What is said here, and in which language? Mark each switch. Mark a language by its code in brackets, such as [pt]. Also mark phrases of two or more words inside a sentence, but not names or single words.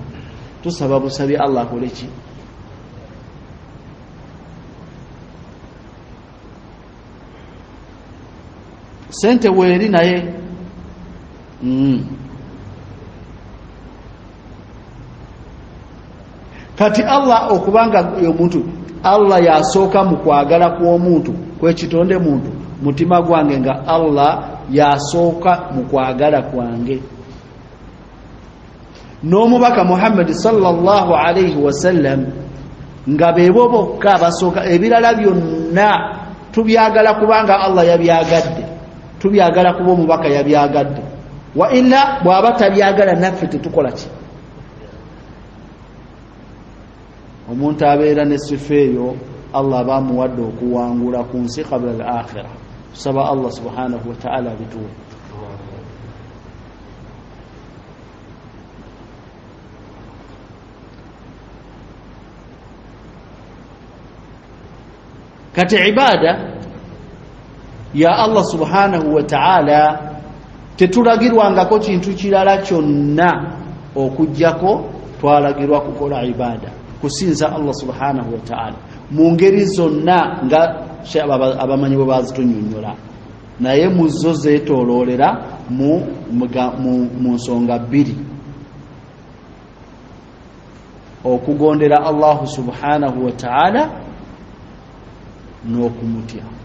[lg] Tusaba busabi Allah akole ki? Sente weeri naye kati Allah okubanga omuntu, Allah yasooka mu kwagala kw'omuntu kwekitonde muntu, mutima gwange nga Allah yasooka mu kwagala kwange. N'omubaka Muhammad [ar] صلى الله عليه وسلم [lg] nga beebo bokka abasooka, ebirala byonna tubyagala kubanga Allah yabyagadde, tubyagala kuba omubaka yabyagadde, [ar] وإلا [lg] bw'aba tabyagala naffe tetukola ki? Omuntu abeera ne sifa eyo Allah bamuwadde okuwangula ku nsi [ar] قبل الآخرة. [lg] Tusaba Allah [ar] سبحانه وتعالى [lg] bituwe. Kati ibada ya Allah [ar] سبحانه وتعالى [lg] tetulagirwangako kintu kirala kyonna okujjako twalagirwa kukola ibada, kusinza Allah [ar] سبحانه وتعالى [lg] mu ngeri zonna nga abamanyi bwe bazitunyonnyola, naye mu zo zeetooloolera mu nsonga bbiri: okugondera Allah [ar] سبحانه وتعالى [lg] n'okumutya.